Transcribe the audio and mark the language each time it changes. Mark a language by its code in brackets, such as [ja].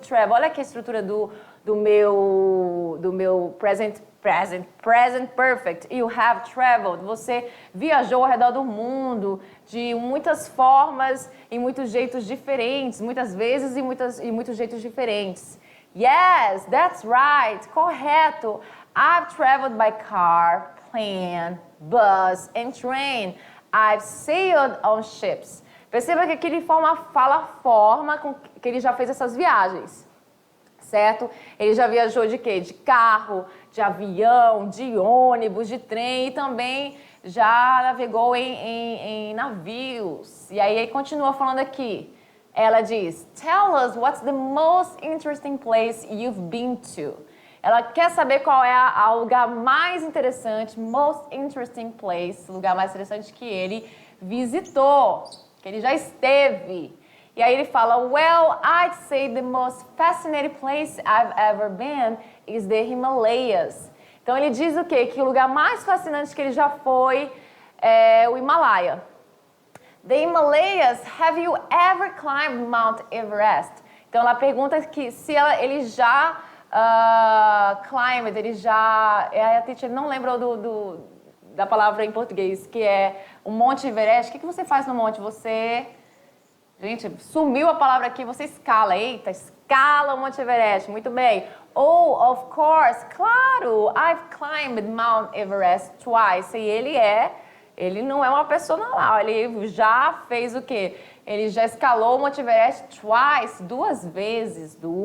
[pt] Olha aqui a estrutura do meu present perfect. [en] You have traveled. [pt] Você viajou ao redor do mundo de muitas formas e muitos jeitos diferentes, muitas vezes e muitos jeitos diferentes. [en] Yes, that's right. [pt] Correto. [en] I've traveled by car, plane, bus and train. I've sailed on ships. [pt] Perceba que aqui ele fala a forma com que ele já fez essas viagens, certo? Ele já viajou de quê? De carro, de avião, de ônibus, de trem e também já navegou em navios. E aí ele continua falando aqui. Ela diz, [en] tell us what's the most interesting place you've been to. [pt] Ela quer saber qual é o lugar mais interessante, [en] most interesting place, [pt] o lugar mais interessante que ele visitou, que ele já esteve. E aí ele fala, [en] well, I'd say the most fascinating place I've ever been is the Himalayas. [pt] Então ele diz o quê? Que o lugar mais fascinante que ele já foi é o Himalaia. [en] The Himalayas, have you ever climbed Mount Everest? [pt] Então ela pergunta que se ele já climbed, ele já... A teacher não lembra da palavra em português, que é o Monte Everest. O que você faz no monte? Você... Gente, sumiu a palavra aqui, você escala. Eita, escala o Monte Everest. Muito bem. [en] Oh, of course, [pt] claro, [en] I've climbed Mount Everest twice. [pt] E ele não é uma pessoa normal, ele já fez o quê? Ele já escalou o Monte Everest twice, duas vezes.